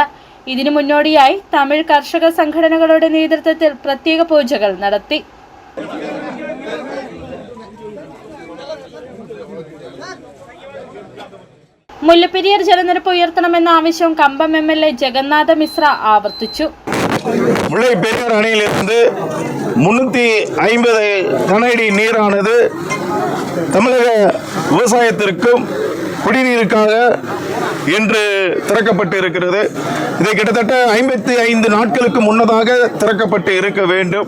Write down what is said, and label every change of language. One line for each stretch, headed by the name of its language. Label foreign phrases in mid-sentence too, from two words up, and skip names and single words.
Malayalam: ഇതിനു മുന്നോടിയായി തമിഴ് കർഷക സംഘടനകളുടെ നേതൃത്വത്തിൽ പ്രത്യേക പൂജകൾ നടത്തി. മുല്ലപ്പെരിയാർ ജലനിരപ്പ് ഉയർത്തണമെന്ന ആവശ്യം കമ്പം MLA ജഗന്നാഥ മിശ്ര ആവർത്തിച്ചു.
Tamil: முல்லைப்பெரியார் அணையிலிருந்து 350 கனஅடி நீரானது தமிழக விவசாயத்திற்கும் குடிநீருக்காக இன்று திறக்கப்பட்டு இருக்கிறது. இது கிட்டத்தட்ட 55 நாட்களுக்கு முன்னதாக திறக்கப்பட்டு இருக்க வேண்டும்.